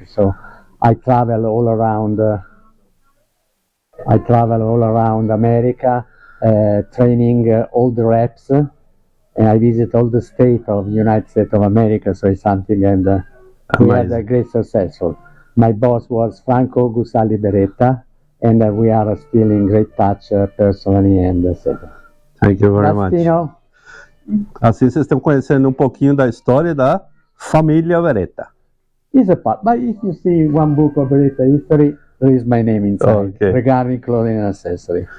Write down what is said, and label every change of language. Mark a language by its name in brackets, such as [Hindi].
[English] So I travel all around. America, training all the reps, and I visit all the states of United States of America. So it's something, and we had a great successful. My boss was Franco Gusalli Beretta, and we are still in great touch personally and etc. Thank you very much. Tino. [Portuguese] Assim vocês estão conhecendo um pouquinho da história da família Beretta. [English] Is a part, but if you see one book of Beretta history, there is my name inside, Okay. regarding clothing and accessory.